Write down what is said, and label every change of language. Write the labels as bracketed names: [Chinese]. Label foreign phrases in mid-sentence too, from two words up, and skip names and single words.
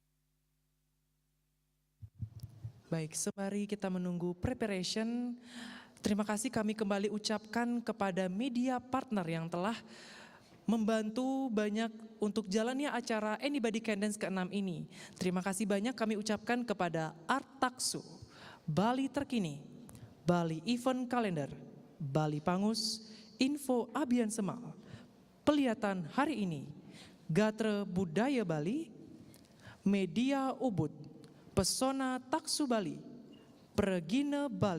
[Indonesian] Baik, sembari kita menunggu preparation, Terima kasih kami kembali ucapkan kepada [English] media partner [Indonesian] yang telah membantu banyak untuk jalannya acara Anybody Can Dance ke-6 ini. Terima kasih banyak kami ucapkan kepada Artaksu, Bali Terkini, Bali Event Calendar, Bali Pangus, Info Abian Semal, Pelihatan Hari Ini, Gatre Budaya Bali, Media Ubud, Pesona Taksu Bali, Pregine Bali,